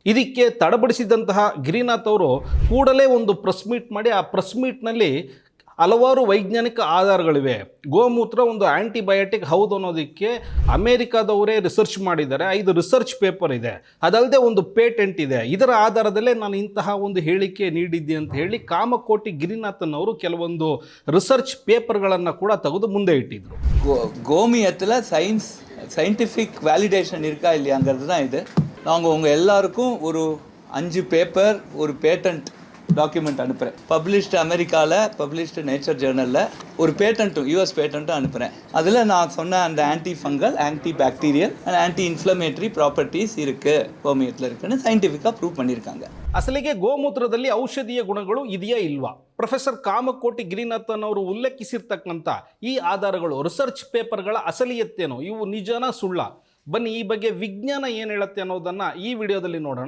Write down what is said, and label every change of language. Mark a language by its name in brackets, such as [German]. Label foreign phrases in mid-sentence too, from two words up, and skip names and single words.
[Kannada] ಇದಕ್ಕೆ ತಡಬಡಿಸಿದಂತಹ ಗಿರಿನಾಥ್ ಅವರು ಕೂಡಲೇ ಒಂದು [English] press meet [Kannada] ಮಾಡಿ ಆ [English] press meet-ನಲ್ಲಿ [Kannada] ಹಲವಾರು ವೈಜ್ಞಾನಿಕ ಆಧಾರಗಳಿವೆ, ಗೋಮೂತ್ರ ಒಂದು ಆಂಟಿಬಯೋಟಿಕ್ ಹೌದು ಅನ್ನೋದಕ್ಕೆ ಅಮೇರಿಕಾದವರೇ ರಿಸರ್ಚ್ ಮಾಡಿದ್ದಾರೆ, 5 [English] research paper [Kannada] ಇದೆ, ಅದಲ್ಲದೆ ಒಂದು ಪೇಟೆಂಟ್ ಇದೆ, ಇದರ ಆಧಾರದಲ್ಲೇ ನಾನು ಇಂತಹ ಒಂದು ಹೇಳಿಕೆ ನೀಡಿದ್ದೆ ಅಂತ ಹೇಳಿ ಕಾಮಕೋಟಿ ಗಿರಿನಾಥನ್ ಅವರು ಕೆಲವೊಂದು [English] research paper-ಗಳನ್ನು [Kannada] ಕೂಡ ತೆಗೆದು ಮುಂದೆ ಇಟ್ಟಿದ್ರು. [Tamil] கோமியத்தில் [English] scientific validation [Tamil] இருக்கா இல்லையாங்கிறது தான் இது. நாங்கள் உங்கள் எல்லாருக்கும் ஒரு 5 பேப்பர், ஒரு [English] patent document [Tamil] அனுப்புகிறேன். பப்ளிஷ்டு அமெரிக்காவில், பப்ளிஷ்டு நேச்சர் ஜேர்னலில் ஒரு பேட்டன்ட்டும், US பேட்டன்ட்டும் அனுப்புகிறேன். அதில் நான் சொன்ன அந்த [English] anti fungal, anti bacterial and anti inflammatory properties [Tamil] இருக்குது, கோமியத்தில் இருக்குன்னு [English] scientifically prove [Tamil] பண்ணியிருக்காங்க. [Kannada] ಅಸಲಿಗೆ ಗೋಮೂತ್ರದಲ್ಲಿ ಔಷಧೀಯ ಗುಣಗಳು ಇದೆಯಾ ಇಲ್ವಾ? ಪ್ರೊಫೆಸರ್ ಕಾಮಕೋಟಿ ಗಿರಿನಾಥನ್ ಅವರು ಉಲ್ಲೇಖಿಸಿರ್ತಕ್ಕಂಥ ಈ ಆಧಾರಗಳು, [English] research paper-ಗಳ [Kannada] ಅಸಲಿಯತ್ತೇನು, ಇವು ನಿಜನಾ ಸುಳ್ಳ? ಬನ್ನಿ ಈ ಬಗ್ಗೆ ವಿಜ್ಞಾನ ಏನು ಹೇಳುತ್ತೆ ಅನ್ನೋದನ್ನು ಈ ವಿಡಿಯೋದಲ್ಲಿ ನೋಡೋಣ.